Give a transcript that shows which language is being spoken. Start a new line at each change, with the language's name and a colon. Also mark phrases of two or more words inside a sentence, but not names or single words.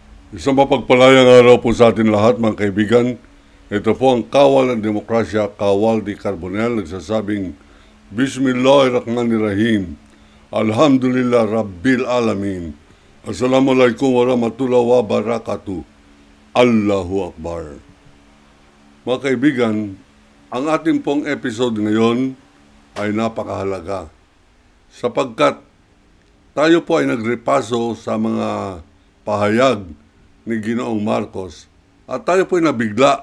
Filipino: Isang mapagpalayang araw po sa atin lahat mga kaibigan. Ito po ang Kawal ng Demokrasya, Kawal di Carbonell, nagsasabing Bismillahirrahmanirrahim.
Arabic: الحمد لله رب العالمين. السلام عليكم ورحمة الله وبركاته. الله أكبر.
Filipino: Mga kaibigan, ang ating pong episode ngayon ay napakahalaga sapagkat tayo po ay nagrepaso sa mga pahayag ni Ginoong Marcos at tayo po ay nabigla.